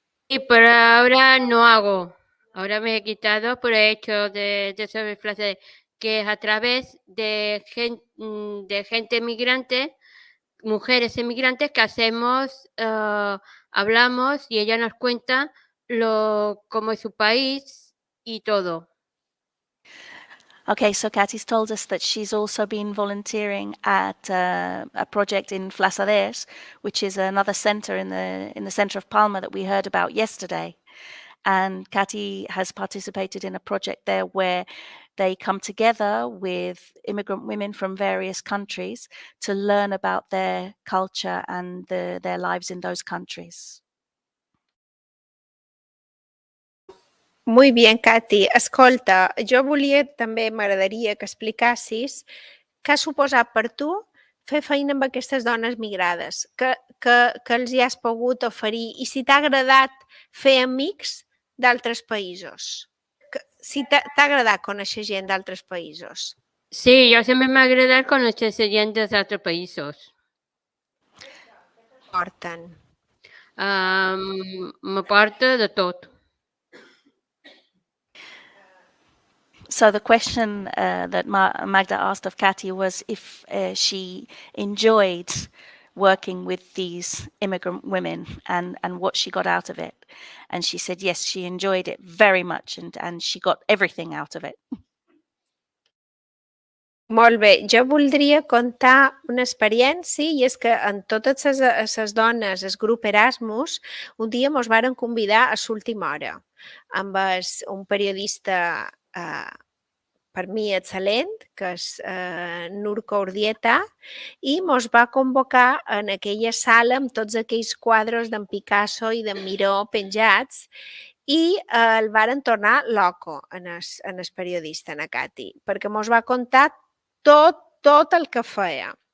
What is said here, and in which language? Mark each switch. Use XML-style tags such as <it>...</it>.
<es>Sí, pero ahora no hago. Ahora me he quitado, pero he hecho de sobre Flassaders, que es a través de gente migrante, mujeres emigrantes que hacemos, hablamos y ella nos cuenta cómo es su país y todo.</es> <en>Okay, so Katy's told us that she's also been volunteering at a project in Flaçaders, which is another center in the center of Palma that we heard about yesterday. And Katy has participated in a project there where they come together with immigrant women from various countries to learn about their culture and their lives in those countries.</en> <es>Muy bien, Katy.</es> <ca>Escolta, jo també m'agradaria que explicassis què ha suposat per tu fer feina amb aquestes dones migrades, que els hi has pogut oferir i si t'ha agradat fer amics d'altres països. Si t'ha agradat conèixer gent d'altres països. Sí, jo sempre m'ha agradat conèixer gent d'altres països. Porten. M'aporta de tot.</ca> <en>So the question that Magda asked of Katy was if she enjoyed working with these immigrant women and what she got out of it. And she said, yes, she enjoyed it very much and she got everything out of it.</en> <ca>Molt bé, jo voldria contar una experiència i és que en totes les dones, el grup Erasmus, un dia ens varen convidar a l'última hora amb un periodista per mi excel·lent, que és Nurko Urdieta, i ens va convocar en aquella sala amb tots aquells quadres d'en Picasso i d'en Miró penjats i el varen tornar loco en el periodista, en Katy, perquè ens va contar tot el que feia.</ca>